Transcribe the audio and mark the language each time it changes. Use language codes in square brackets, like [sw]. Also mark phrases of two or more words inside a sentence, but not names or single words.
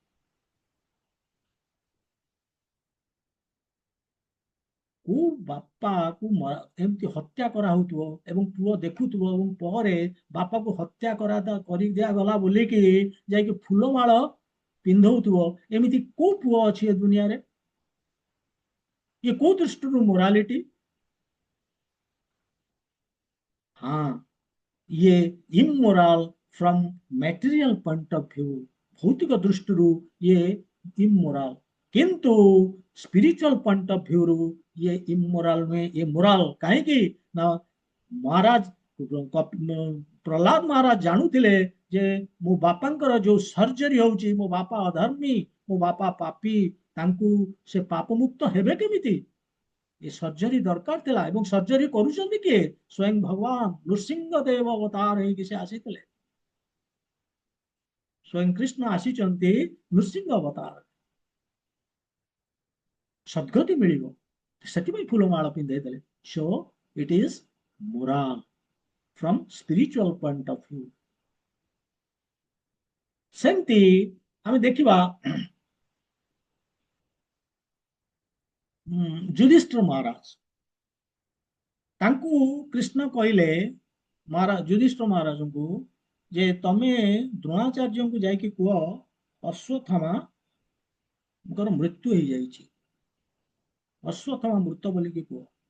[or] କୋଉ ବାପାକୁ ଏମିତି ହତ୍ୟା କରାହଉଥିବ ଏବଂ ପୁଅ ଦେଖୁଥିବ, ଏବଂ ପରେ ବାପାକୁ ହତ୍ୟା କରି ଦିଆଗଲା ବୋଲିକି ଯାଇକି ଫୁଲମାଳ ପିନ୍ଧଉଥିବ। ଏମିତି କୋଉ ପୁଅ ଅଛି ଏ ଦୁନିଆରେ? ଇଏ କୋଉ ଦୃଷ୍ଟିରୁ ମୋରାଲିଟି? ହଁ, ଇଏ ଇମୋରାଲ [en] from material point of view, [or] ଭୌତିକ ଦୃଷ୍ଟିରୁ ଇଏ ଇମୋରାଲ। କିନ୍ତୁ [en] spiritual point of view [or] ରୁ ଇଏ ଇମୋରାଲ ନୁହେଁ, ଇଏ ମୋରାଲ। କାହିଁକି ନା ମହାରାଜ ପ୍ରହ୍ଲାଦ ମହାରାଜ ଜାଣୁଥିଲେ ଯେ ମୋ ବାପାଙ୍କର ଯୋଉ ସର୍ଜରୀ ହଉଛି, ମୋ ବାପା ଅଧର୍ମୀ, ମୋ ବାପା ପାପୀ, ତାଙ୍କୁ ସେ ପାପ ମୁକ୍ତ ହେବେ କେମିତି? ଏ ସର୍ଜରୀ ଦରକାର ଥିଲା। ଏବଂ ସର୍ଜରୀ କରୁଛନ୍ତି କିଏ? ସ୍ୱୟଂ ଭଗବାନ ନୃସିଂହ ଦେବ ଅବତାର ହେଇକି ସେ ଆସିଥିଲେ। ସ୍ୱୟଂ କୃଷ୍ଣ ଆସିଛନ୍ତି ନୃସିଂହ ଅବତାର। ସଦ୍ଗତି ମିଳିବ, ସେଥିପାଇଁ ଫୁଲମାଳ ପିନ୍ଧେଇ ଦେଲେ। [en] so it is moral from spiritual point of view. [or] ସେମିତି ଆମେ ଦେଖିବା ଯୁଧିଷ୍ଠିର ମହାରାଜ, ତାଙ୍କୁ କୃଷ୍ଣ କହିଲେ, ମହାରାଜ ଯୁଧିଷ୍ଠିର ମହାରାଜଙ୍କୁ, ଯେ ତମେ ଦ୍ରୋଣାଚାର୍ଯ୍ୟଙ୍କୁ ଯାଇକି କୁହ ଅଶ୍ୱତ୍ଥାମାଙ୍କର ମୃତ୍ୟୁ ହେଇଯାଇଛି, ଅଶ୍ୱତ୍ଥାମା ମୃତ ବୋଲିକି କୁହ।